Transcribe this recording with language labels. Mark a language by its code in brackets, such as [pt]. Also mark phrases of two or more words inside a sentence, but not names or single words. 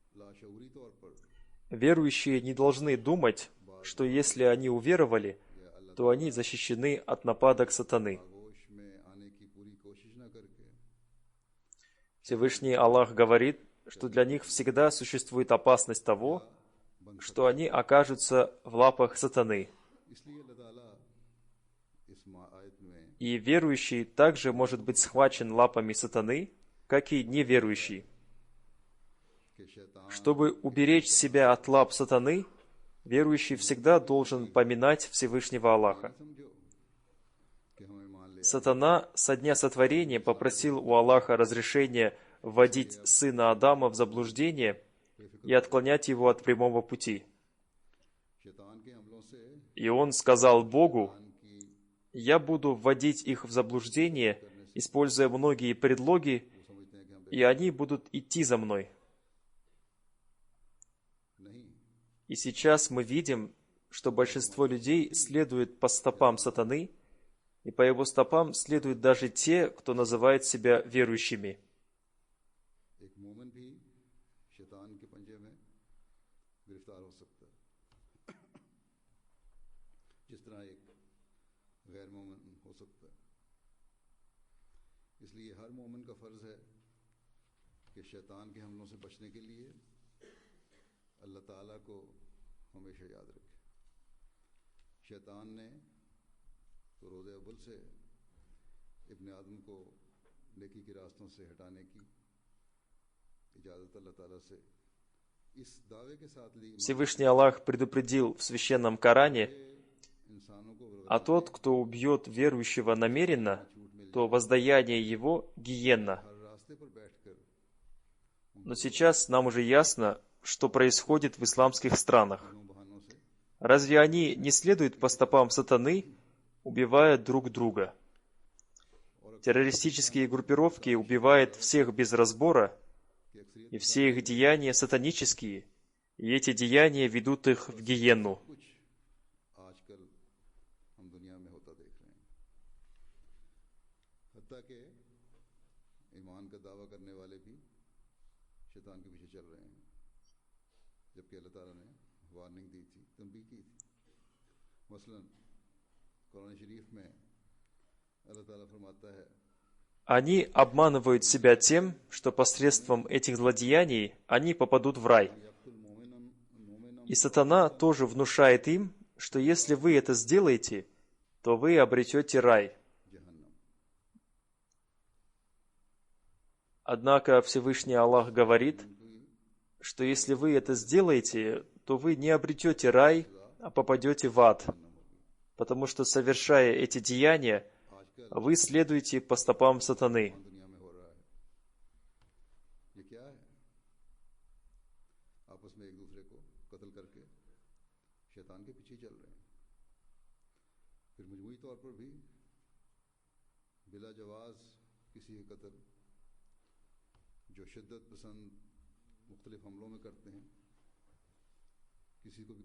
[hi] लाशऊरी तौर पर [ru] Верующие не должны думать, что если они уверовали, то они защищены от нападок сатаны. [hi] आगोश में आने की पूरी कोशिश न करके [ru] Всевышний Аллах говорит, что для них всегда существует опасность того, что они окажутся в лапах сатаны. [hi] इसलिए अल्लाह ताला इस आयत में [ru] И верующий также может быть схвачен лапами сатаны, как и неверующий. [hi] कि शैतान [ru] Чтобы уберечь себя от лап сатаны, верующий всегда должен поминать Всевышнего Аллаха. [hi] समझो कि हमें मान ले [ru] Сатана со дня сотворения попросил у Аллаха разрешения вводить сына Адама в заблуждение и отклонять его от прямого пути. [hi] शैतान के हमलों से [ru] И он сказал Богу: [hi] की [ru] «Я буду вводить их в заблуждение, используя многие предлоги, [hi] समझते हैं कि हम [ru] и они будут идти за мной». [hi] नहीं [ru] И сейчас мы видим, что большинство людей следует по стопам сатаны, и по его стопам следуют даже те, кто называет себя верующими. [hi] एक मोमिन भी शैतान के पंजे में गिरफ्तार हो सकता है जिस तरह एक गैर मोमिन हो सकता है इसलिए हर मोमिन का फर्ज है कि शैतान के हमलों से बचने के लिए अल्लाह ताला को हमेशा याद रखे शैतान ने तो रोज़े अव्वल से इब्ने आदम को नेकी के रास्तों से हटाने की इजाज़त अल्लाह ताला से इस दावे के साथ ली [ru] Всевышний Аллах предупредил в священном Коране: [hi] इंसानों को [ru] «А тот, кто убьет верующего намеренно, то воздаяние его — гиенна». [hi] हर रास्ते पर बैठकर [ru] Но сейчас нам уже ясно, что происходит в исламских странах. [hi] उन बहानों से [ru] Разве они не следуют по стопам сатаны, убивая друг друга? Террористические группировки убивают всех без разбора, [hi] कि अक्सरियत [ru] и все их деяния сатанические, и эти деяния ведут их в гиенну. [hi] कुछ आजकल हम दुनिया में होता देख रहे हैं हत्ता के ईमान का दावा करने वाले भी शैतान के पीछे चल रहे हैं जबकि अल्लाह ताला ने वार्निंग दी थी तंबीह की थी मसलन कुरान शरीफ में अल्लाह ताला फरमाता है [ru] Они обманывают себя тем, что посредством этих злодеяний они попадут в рай. [ar] يقتل مؤمن [ru] И сатана тоже внушает им, что если вы это сделаете, то вы обретете рай. [hi] जहन्नम [ru] Однако Всевышний Аллах говорит, что если вы это сделаете, то вы не обретете рай, а попадете в ад, потому что, совершая эти деяния, вы следуете по стопам сатаны. [hi] दुनिया में हो रहा है ये क्या है आपस में एक दूसरे को कत्ल करके शैतान के पीछे चल रहे हैं फिर मजमूई तौर पर भी बिला जवाज किसी के कत्ल जो शिद्दत पसंद मुख्तलिफ हमलों में करते हैं किसी को भी